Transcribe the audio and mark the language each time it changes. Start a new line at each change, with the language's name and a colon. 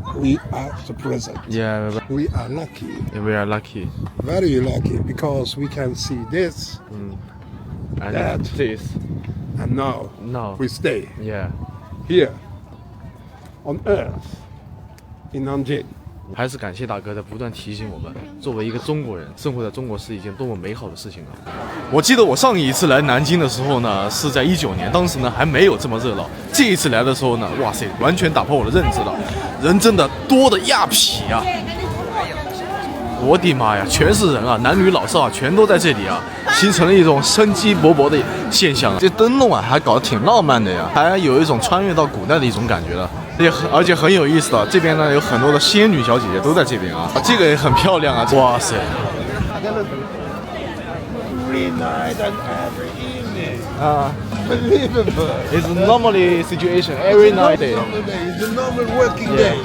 English: We are the present. Yeah. We are lucky. We are lucky. Very lucky because we can see this And that. this. And now we stay Yeah. here on earth in Nanjing.
Chinese: 还是感谢大哥在不断提醒我们，作为一个中国人，生活在中国是一件多么美好的事情啊！我记得我上一次来南京的时候呢，是在19年，当时呢还没有这么热闹。这一次来的时候呢，哇塞，完全打破我的认知了，人真的多的亚痞啊！我的妈呀，全是人啊，男女老少啊，全都在这里啊，形成了一种生机勃勃的现象。这灯笼啊，还搞得挺浪漫的呀，还有一种穿越到古代的一种感觉了。而且很有意思的，这边呢有很多的仙女小姐姐都在这边啊，这个也很漂亮啊，哇塞！
English: Every night and every evening. Unbelievable. It's normally situation every night. It's a normal working day.